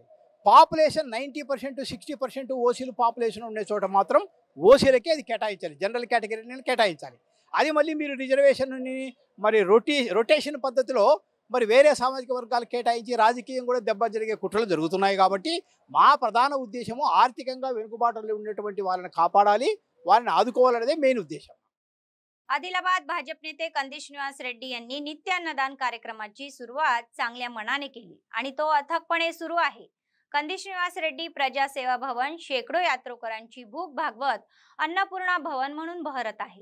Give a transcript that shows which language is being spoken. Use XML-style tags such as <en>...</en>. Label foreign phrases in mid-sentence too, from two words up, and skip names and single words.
<te>పాపులేషన్ 90% 60% ఓసీలు పాపులేషన్ ఉండే చోట మాత్రం ఓసీలకే అది కేటాయించాలి, జనరల్ కేటగిరీని కేటాయించాలి. అది మళ్ళీ మీరు రిజర్వేషన్ని మరి రొటేషన్ పద్ధతిలో మరి వేరే సామాజిక వర్గాలు కేటాయించి రాజకీయం కూడా దెబ్బ జరిగే కుట్రలు జరుగుతున్నాయి. కాబట్టి మా ప్రధాన ఉద్దేశము ఆర్థికంగా వెనుకబాటులో ఉన్నటువంటి వాళ్ళని కాపాడాలి, వారిని ఆదుకోవాలనేదే మెయిన్ उद्देश.</te> <mr>आदिलाबाद भाजप नेते कंदिश निवास रेड्डी यांनी नित्य अन्नदान कार्यक्रमाची सुरुवात चांगल्या मनाने केली आणि तो अथकपणे सुरू आहे. कंदिश निवास रेड्डी प्रजा सेवा भवन शेकडो यात्रेकरांची भूक भागवत अन्नपूर्णा भवन म्हणून बहरत आहे.</mr>